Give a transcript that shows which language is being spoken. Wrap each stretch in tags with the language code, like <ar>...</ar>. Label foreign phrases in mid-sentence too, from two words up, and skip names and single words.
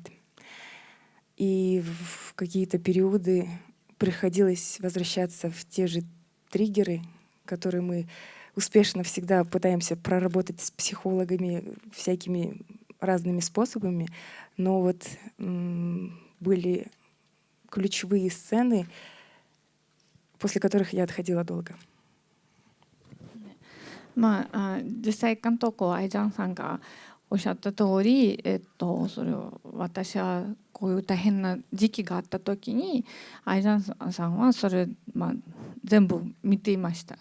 <ru>И в какие-то периоды приходилось возвращаться в те же триггеры, которые мы успешно всегда пытаемся проработать с психологами всякими разными способами. Но вот были ключевые сцены, после которых я отходила долго.</ru> <ja>実際監督はアイジャンさんがおっしゃった通り、それを私はこういう大変な時期があった時にアイジャンさんはそれ、全部見ていました。</ja>